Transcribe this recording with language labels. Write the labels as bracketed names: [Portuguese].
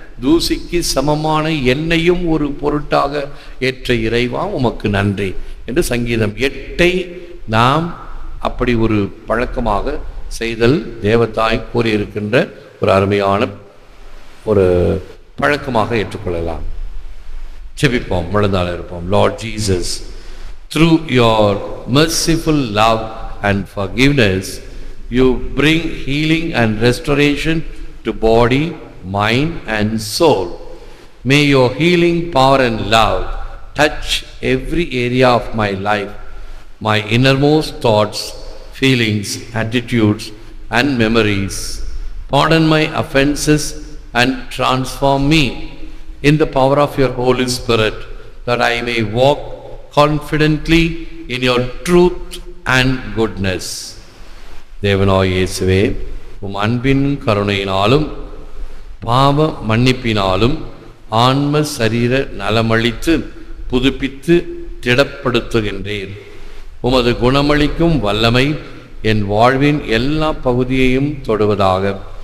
[Tamil] தூசிக்கு சமமான என்னையும் ஒரு பொருட்டாக ஏற்ற இறைவா உமக்கு நன்றி என்று சங்கீதம் 8 நாம் அப்படி ஒரு பழக்கமாக செய்தல் தேவதாய் கூறியிருக்கின்ற ஒரு அருமையான ஒரு பழக்கமாக ஏற்றுக்கொள்ளலாம். ஜெபிப்போம், முழந்தாள் இருப்போம். [English] Lord Jesus, through your merciful love and forgiveness, you bring healing and restoration to body, mind and soul. May your healing power and love touch every area of my life, my innermost thoughts, feelings, attitudes and memories. Pardon my offenses and transform me in the power of your Holy Spirit, that I may walk confidently in your truth and goodness. [Tamil] தேவனாய் இயேசுவே, உம் அன்பின் கருணையினாலும் பாவ மன்னிப்பினாலும் ஆன்ம சரீர நலமளித்து புதுப்பித்து திடப்படுத்துகின்றேன். உமது குணமளிக்கும் வல்லமை என் வாழ்வின் எல்லா பகுதியையும் தொடுவதாக.